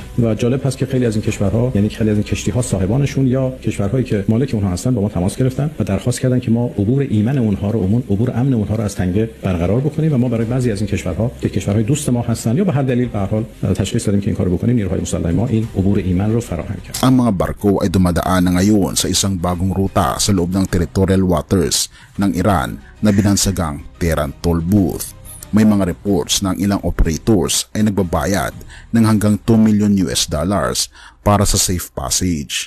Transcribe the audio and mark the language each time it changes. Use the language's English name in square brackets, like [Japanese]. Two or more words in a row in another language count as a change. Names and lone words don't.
[Persian] و جالب هست که خیلی از این کشورها، یعنی خیلی از این کشتی‌ها صاحبانشون یا کشورهایی که مالک اونها هستن با ما تماس گرفتن و درخواست کردن که ما عبور ایمن اونها رو، عبور امن اونها رو از تنگه برقرار بکنیم و ما برای بعضی از این کشورها که کشورهای دوست ما هستن یا به هر دلیل به هر حال تشخیص دادیم که این کارو بکنیم، نیروهای مسلح ما این عبور ایمن رو فراهم کرد. [Filipino] Ang mga barko ay dumadaan na ngayon sa isang bagong ruta sa loob ng [English] territorial waters [Filipino] ng Iran na binansagang Tehran Toll Booth. May mga reports na ang ilang operators ay nagbabayad ng hanggang $2 million para sa [English] safe passage.